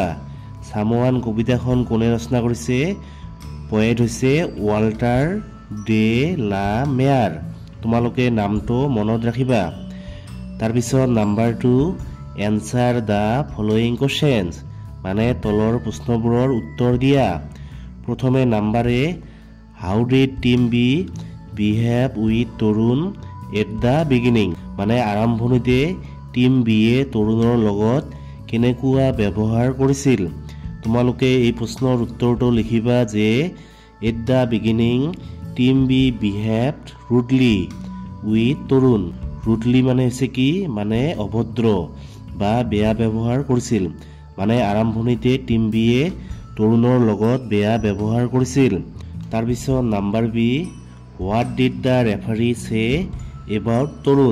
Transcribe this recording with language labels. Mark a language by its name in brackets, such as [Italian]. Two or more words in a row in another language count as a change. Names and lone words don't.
[Assamese] সামৱান কবিতাখন কোনে ৰচনা কৰিছে? পয়েট হৈছে ৱাল্টাৰ ডে লা মেয়াৰ। তোমালোকে নামটো মনত ৰাখিবা। [English] তাৰপিছত number 2, answer the following questions. [Assamese] মানে তলৰ প্ৰশ্নবোৰৰ উত্তৰ দিয়া। [English] প্ৰথমে number A, how did Team B behave with Tarun at the beginning. [Assamese] মানে আৰম্ভণিতে টিম বিয়ে তৰুণৰ লগত কেনেকুৱা ব্যৱহাৰ কৰিছিল। তোমালোকে এই প্ৰশ্নৰ উত্তৰটো লিখিবা যে [English] at the beginning Team B behaved rudely with Tarun. [Assamese] ৰুডলি মানে হৈছে কি? মানে অভদ্ৰ বা বেয়া ব্যৱহাৰ কৰিছিল। মানে আৰম্ভণিতে টিম বিয়ে তৰুণৰ লগত বেয়া ব্যৱহাৰ কৰিছিল। [English] তাৰপিছত number B, what did the referee say about Tarun.